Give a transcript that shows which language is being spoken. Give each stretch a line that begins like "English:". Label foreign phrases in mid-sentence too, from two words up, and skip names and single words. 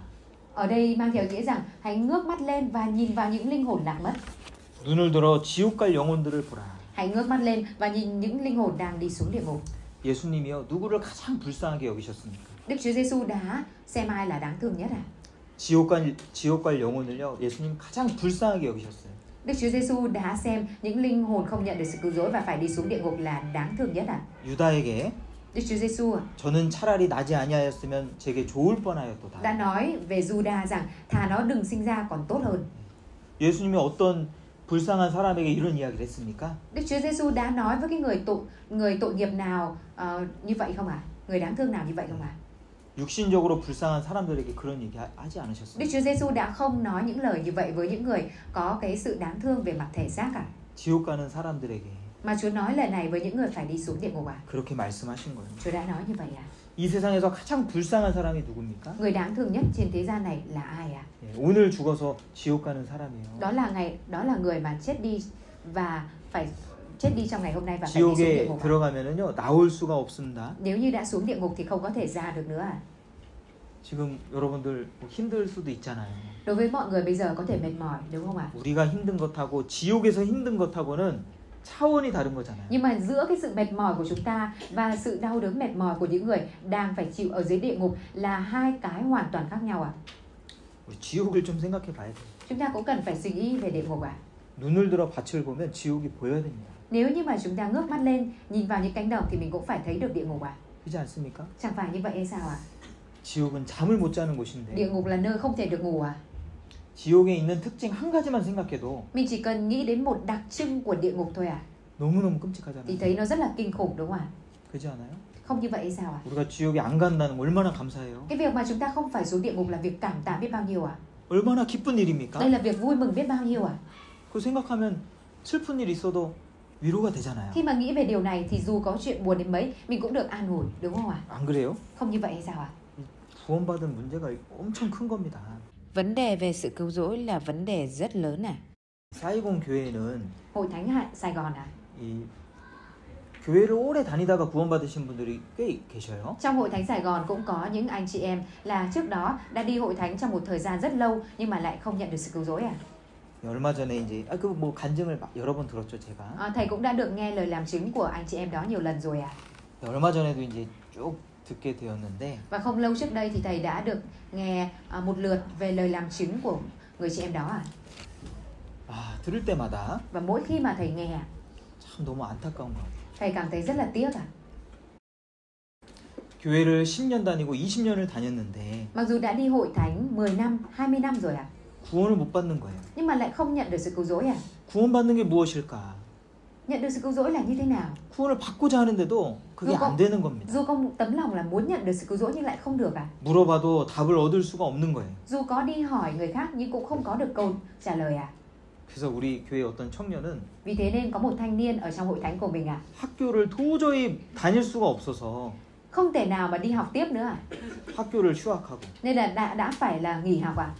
Vietnamese: Ở đây mang theo nghĩa rằng hãy ngước mắt lên và nhìn vào những linh hồn lạc mất.
Korean: 눈을 들어 지옥 갈 영혼들을 보라.
Vietnamese: Hãy ngước mắt lên và nhìn những linh hồn đang đi xuống địa ngục.
Korean: 예수님이요 누구를 가장 불쌍하게 여기셨습니까?
Vietnamese: Đức Chúa Giêsu đã xem ai là đáng thương nhất à?
Korean: 지옥 갈 영혼을요 예수님 가장 불쌍하게 여기셨어요.
Vietnamese: Đức Chúa Giêsu đã xem những linh hồn không nhận được sự cứu rỗi và phải đi xuống địa ngục là đáng thương nhất à?
Korean: 유다에게
Vietnamese: Đức Chúa Giêsu
Korean: 저는 차라리 나지 아니하였으면 제게 좋을
Vietnamese: đã
Korean: 뻔하였도다.
Vietnamese: nói về Juda rằng thà nó đừng sinh ra còn tốt hơn.
Korean: 예수님이 어떤 불쌍한 사람에게 이런 이야기를 했습니까?
Vietnamese: Đức Chúa Giêsu đã nói với cái người tội nghiệp nào như vậy không ạ? Người đáng thương nào như vậy không ạ?
Korean: 육신적으로 불쌍한 사람들에게 그런 얘기 하지 않으셨어요.
Vietnamese: Đức Chúa Giêsu đã không nói những lời như vậy với những người có cái sự đáng thương về mặt thể xác cả.
Korean: 지옥 가는 사람들에게
Vietnamese: Mà Chúa nói lời này với những người phải đi xuống địa ngục à?
Korean: 그렇게 말씀하신 거예요.
Vietnamese: Chúa đã nói như vậy à?
Korean: 이 세상에서 가장 불쌍한 사람이 누굽니까?
Vietnamese: Người đáng thương nhất trên thế gian này là ai à?
Korean: 오늘 죽어서 지옥 가는 사람이에요.
Vietnamese: Đó là người mà chết đi và phải chết đi trong ngày hôm nay và phải đi xuống địa
Korean: 지옥에
Vietnamese: ngục.
Korean: 들어가면은요 나올 수가 없습니다.
Vietnamese: Nếu như đã xuống địa ngục thì không có thể ra được nữa à?
Korean: 지금 여러분들 힘들 수도 있잖아요.
Vietnamese: Đối với mọi người bây giờ có thể mệt mỏi đúng không ạ?
Korean: 우리가 힘든 것하고 지옥에서 힘든 것하고는 차원이 다른 거잖아요.
Vietnamese: Nhưng mà giữa cái sự mệt mỏi của chúng ta và sự đau đớn mệt mỏi của những người đang phải chịu ở dưới địa ngục là hai cái hoàn toàn khác nhau à?
Korean: 우리 지옥을 좀 생각해 봐야 돼요.
Vietnamese: Chúng ta cũng cần phải suy nghĩ về địa ngục à?
Korean: 눈을 들어 밭을 보면 지옥이 보여야 됩니다.
Vietnamese: Nếu như mà chúng ta ngước mắt lên nhìn vào những cánh đồng thì mình cũng phải thấy được địa ngục à?
Korean: 그렇지 않습니까?
Vietnamese: Chẳng phải như vậy hay sao ạ?
Korean: 지옥은 잠을 못 자는 곳인데
Vietnamese: Địa ngục là nơi không thể được ngủ à?
Korean: 지옥에 있는 특징 한 가지만 생각해도
Vietnamese: Mình chỉ cần nghĩ đến một đặc trưng của địa ngục thôi à?
Korean: 너무너무
Vietnamese: Thì
Korean: 끔찍하잖아요.
Vietnamese: thấy nó rất là kinh khủng đúng không ạ?
Korean: 그렇지 않아요?
Vietnamese: Không như vậy hay sao ạ?
Korean: 우리가 지옥에 안 간다는 거 얼마나 감사해요.
Vietnamese: Cái việc mà chúng ta không phải xuống địa ngục là việc cảm tạ biết bao nhiêu à?
Korean: 얼마나 기쁜 일입니까?
Vietnamese: Đây là việc vui mừng biết bao nhiêu à?
Korean: 그 생각하면 슬픈 일 있어도 위로가 되잖아요.
Vietnamese: Khi mà nghĩ về điều này thì dù có chuyện buồn đến mấy mình cũng được an ủi đúng không ạ?
Korean: 안 그래요?
Vietnamese: Không như vậy hay sao ạ?
Korean: 구원받은 문제가 엄청 큰 겁니다.
Vietnamese: Vấn đề về sự cứu rỗi là vấn đề rất lớn à?
Korean: 사이공 교회는
Vietnamese: Hội Thánh Sài Gòn à?
Korean: 이 교회를 오래 다니다가 구원받으신 분들이 꽤 계셔요.
Vietnamese: Trong Hội Thánh Sài Gòn cũng có những anh chị em là trước đó đã đi hội thánh trong một thời gian rất lâu nhưng mà lại không nhận được sự cứu rỗi à?
Korean: 얼마 전에 이제 그 뭐 간증을 여러 번 들었죠 제가.
Vietnamese: Thầy cũng đã được nghe lời làm chứng của anh chị em đó nhiều lần rồi à?
Korean: 얼마 전에도 이제 쭉 듣게 되었는데
Vietnamese: Và không lâu trước đây thì thầy đã được nghe một lượt về lời làm chứng của người chị em đó à?
Korean: 들을 때마다
Vietnamese: Và mỗi khi mà thầy nghe
Korean: 참 너무 안타까운 것 같아요.
Vietnamese: thầy cảm thấy rất là tiếc à?
Korean: 교회를 10년 다니고 20년을 다녔는데
Vietnamese: Mặc dù đã đi hội thánh 10 năm, 20 năm rồi à?
Korean: 구원을 못 받는 거예요.
Vietnamese: Nhưng mà lại không nhận được sự cứu rỗi à?
Korean: 구원받는 게 무엇일까?
Vietnamese: Nhận được sự cứu rỗi là như thế nào?
Korean: 구원을 받고자 하는데도 그게 안 되는 겁니다.
Vietnamese: Dù có một tấm lòng là muốn nhận được sự cứu rỗi nhưng lại không được à?
Korean: 물어봐도 답을 얻을 수가 없는 거예요.
Vietnamese: Dù có đi hỏi người khác nhưng cũng không có được câu trả lời à?
Korean: 그래서 우리 교회 어떤 청년은
Vietnamese: Vì thế nên có một thanh niên ở trong hội thánh của mình à?
Korean: 학교를 도저히 다닐 수가 없어서
Vietnamese: Không thể nào mà đi học tiếp nữa à?
Korean: 학교를 휴학하고
Vietnamese: Nên là đã phải là nghỉ học à?